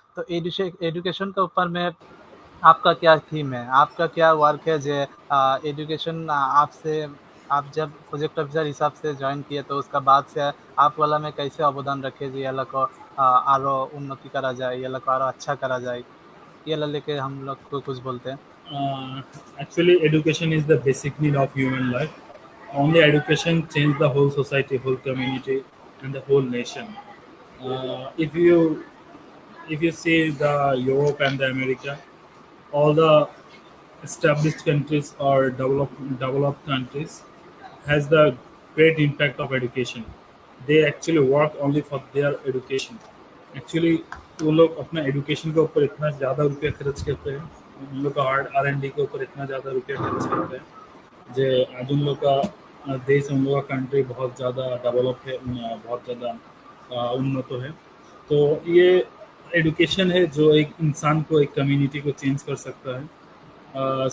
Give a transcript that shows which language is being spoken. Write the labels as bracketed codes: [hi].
[hi] तो एजुकेशन के ऊपर में आपका क्या थीम है, आपका क्या वर्क है, जो एजुकेशन आपसे आप जब प्रोजेक्ट ऑफिसर हिसाब से ज्वाइन किए तो उसका बाद से आप वाला में कैसे अवदान रखे [bn] যে এলাকা আরো [hi] उन्नति करा जाए, ये लोग और अच्छा करा जाए, ये ला लेके हम लोग को कुछ बोलते हैं। [en] Actually, education is the basic need of human life. Only education change the whole society, whole community, and the whole nation. If you see the Europe and the America, all the established countries or developed countries has the great impact of education. they actually work only for their education. [hi] Actually वो लोग अपना education के ऊपर इतना ज़्यादा रुपया खर्च करते हैं, उन लोग का R&D के ऊपर इतना ज़्यादा रुपया खर्च करते हैं जे आज उन लोग का देश, उन लोग का कंट्री बहुत ज़्यादा डेवलप है, बहुत ज़्यादा उन्नत है। तो ये एजुकेशन है जो एक इंसान को, एक कम्युनिटी को चेंज कर सकता है।